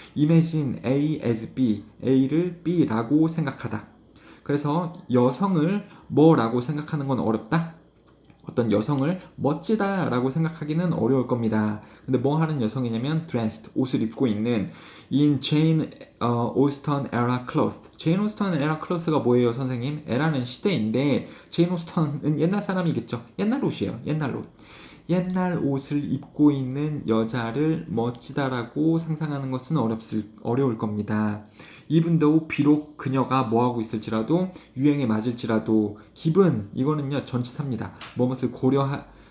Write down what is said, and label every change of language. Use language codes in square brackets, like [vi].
[en] Imagine A as B. [ko] A를 B라고 생각하다. 그래서 여성을 뭐라고 생각하는 건 어렵다? 어떤 여성을 멋지다라고 생각하기는 어려울 겁니다. 근데 뭐 하는 여성이냐면 dressed, 옷을 입고 있는 [en] in Jane Austen era cloth. [ko] Jane Austen era cloth가 뭐예요, 선생님? 에라는 시대인데 Jane Austen은 옛날 사람이겠죠. 옛날 옷이에요. 옛날 옷. 옛날 옷을 입고 있는 여자를 멋지다라고 상상하는 것은 어려울 겁니다. 이분도 비록 그녀가 뭐하고 있을지라도 유행에 맞을지라도 기분 이거는요 전치사입니다. 무엇을 고려하다?